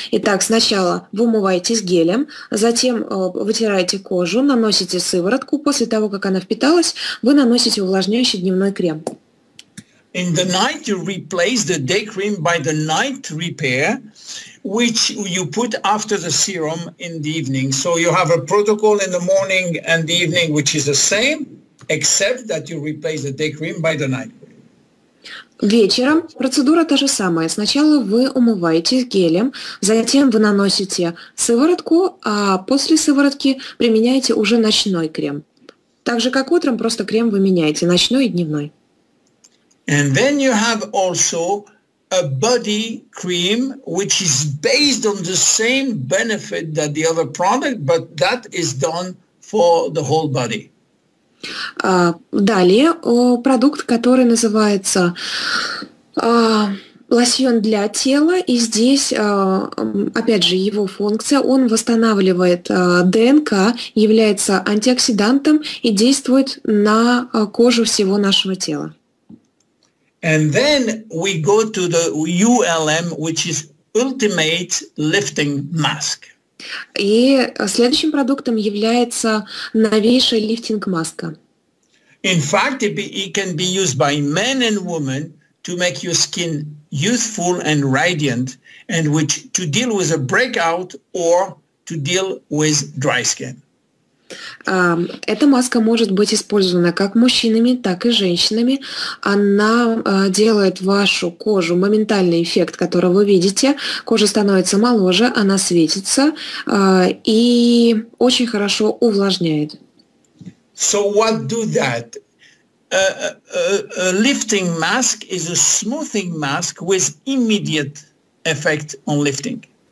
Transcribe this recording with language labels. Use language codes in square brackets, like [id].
[ru] Итак, сначала вы умываетесь гелем, затем вытираете кожу, наносите сыворотку. После того, как она впиталась, вы наносите увлажняющий дневной крем. [en] In the night, you replace the day cream by the night repair, which you put after the serum in the evening. So you have a protocol in the morning and the evening, which is the same, except that you replace the day cream by the night cream. [ru] Вечером процедура та же самая. Сначала вы умываетесь гелем, затем вы наносите сыворотку, а после сыворотки применяете уже ночной крем. Так же, как утром, просто крем вы меняете, ночной и дневной. [en] And then you have also a body cream, which is based on the same benefit that the other product, but that is done for the whole body. [ru] Далее продукт, который называется лосьон для тела, и здесь, опять же, его функция, он восстанавливает ДНК, является антиоксидантом и действует на кожу всего нашего тела. [en] And then we go to the ULM, which is Ultimate Lifting Mask. [ru] И следующим продуктом является новейшая лифтинг-маска. [en] In fact, it can be used by men and women to make your skin youthful and radiant, and which to deal with a breakout or to deal with dry skin. [ru] Эта маска может быть использована как мужчинами, так и женщинами. Она делает вашу кожу моментальный эффект, который вы видите. Кожа становится моложе, она светится и очень хорошо увлажняет. [en] So what do that? A lifting mask is a smoothing mask with immediate effect on lifting.